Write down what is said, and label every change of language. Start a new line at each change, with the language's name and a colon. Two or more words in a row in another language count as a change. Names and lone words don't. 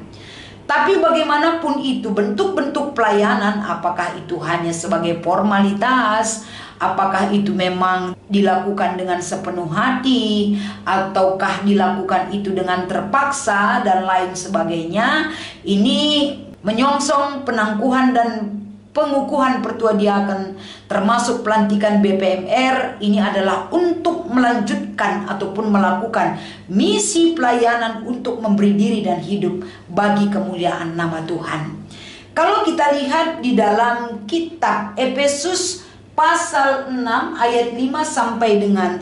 Indonesian: Tapi bagaimanapun itu bentuk-bentuk pelayanan, apakah itu hanya sebagai formalitas, apakah itu memang dilakukan dengan sepenuh hati, ataukah dilakukan itu dengan terpaksa dan lain sebagainya, ini menyongsong penangguhan dan pengukuhan pertua diaken, termasuk pelantikan BPMR. Ini adalah untuk melanjutkan ataupun melakukan misi pelayanan untuk memberi diri dan hidup bagi kemuliaan nama Tuhan. Kalau kita lihat di dalam kitab Efesus pasal 6 ayat 5 sampai dengan